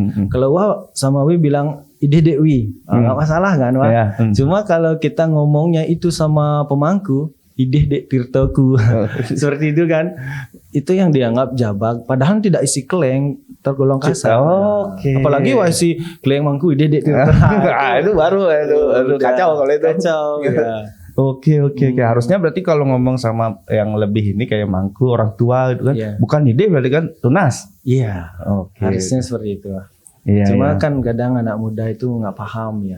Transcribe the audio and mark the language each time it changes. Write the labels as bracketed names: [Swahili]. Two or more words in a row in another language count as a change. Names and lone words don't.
[Indonesian] Kalau Wah sama Wi bilang ide Dewi, nggak masalah kan, Wah. Cuma kalau kita ngomongnya itu sama pemangku, [Balinese] ide dek tirtoku, [Indonesian] seperti itu kan, itu yang dianggap jabag. Padahal tidak [Balinese] isi kleng, [Indonesian] tergolong kasar. Apalagi [Balinese] wah isi kleng mangku ide dek tirtoku. [Indonesian] Itu baru kacau kalau itu. Kacau. Ya. Oke. Harusnya berarti kalau ngomong sama yang lebih ini kayak mangku, orang tua gitu kan, bukan ide berarti kan tunas. Iya. Oke. Harusnya seperti itu. Iya, Cuma iya. kan kadang anak muda itu nggak paham ya.